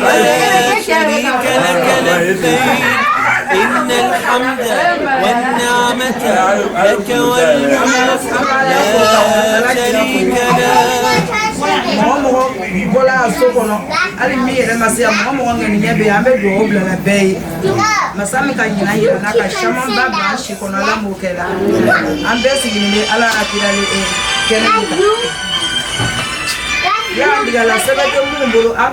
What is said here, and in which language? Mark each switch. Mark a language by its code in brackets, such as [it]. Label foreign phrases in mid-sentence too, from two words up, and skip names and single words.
[ar] لا شريك لك لبيك إن الحمد والنعمة لك والملك لا شريك لك [bm] mɔgɔ bɔla so kɔnɔ hali min yɛrɛ ma se yan mɔgɔ ŋɛni ɲɛ bɛ yen an bɛ dugawu bila la bɛɛ ye masa min ka ɲina yira n'a ka caman ba bila an si kɔnɔ ala m'o kɛ la an bɛɛ sigilen bɛ ala akira kɛnɛ de kan y'an digala sɛbɛn tɛ minnu bolo an